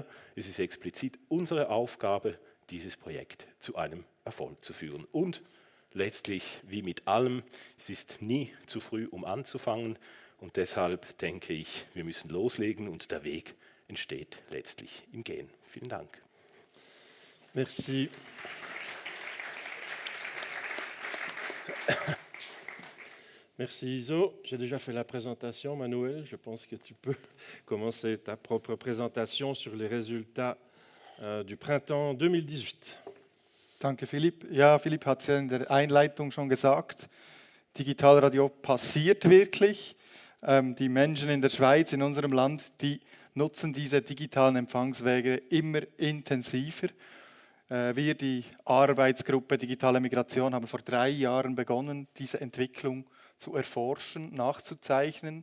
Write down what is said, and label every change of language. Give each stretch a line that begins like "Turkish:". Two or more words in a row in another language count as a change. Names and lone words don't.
German: Es ist explizit unsere Aufgabe, dieses Projekt zu einem Erfolg zu führen. Und letztlich, wie mit allem, es ist nie zu früh, um anzufangen. Und deshalb denke ich, wir müssen loslegen und der Weg entsteht letztlich im Gehen. Vielen Dank.
French: Merci. Merci Iso. J'ai déjà fait la présentation, Manuel. Je pense que tu peux commencer ta propre présentation sur les résultats du printemps 2018.
German: Danke, Philipp. Ja, Philipp hat es ja in der Einleitung schon gesagt. Digitalradio passiert wirklich. Die Menschen in der Schweiz, in unserem Land, die nutzen diese digitalen Empfangswege immer intensiver. Wir, die Arbeitsgruppe Digitale Migration, haben vor 3 Jahren begonnen, diese Entwicklung zu erforschen, nachzuzeichnen.